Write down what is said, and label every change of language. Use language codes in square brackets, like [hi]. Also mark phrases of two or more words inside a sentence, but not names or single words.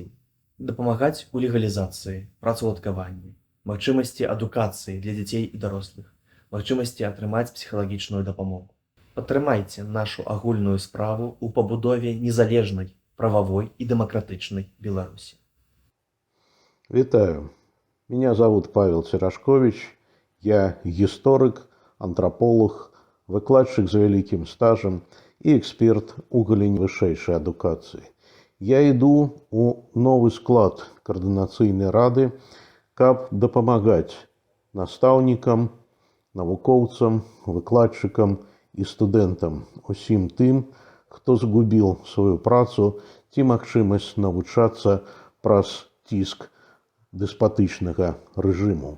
[be] Дапамагаць у легалізацыі, працаўладкаванні, магчымасці адукацыі для дзяцей і дарослых, магчымасці атрымаць псіхалагічную дапамогу. Падтрымайце нашу агульную справу ў пабудове незалежнай, прававой і дэмакратычнай Беларусі. Витаю. [ru] Меня зовут Павел Церашкович. Я историк, антрополог, выкладчик за великим стажем и эксперт [be] у галіне вышэйшай адукацыі. [ru] Я иду у новый склад [be] координацыйнай рады, каб дапамагаць настаўнікам, навукоўцам, выкладчыкам і студэнтам, усім тым, хто згубіў сваю працу ці магчымасць навучацца праз ціск дэспатычнага рэжыму.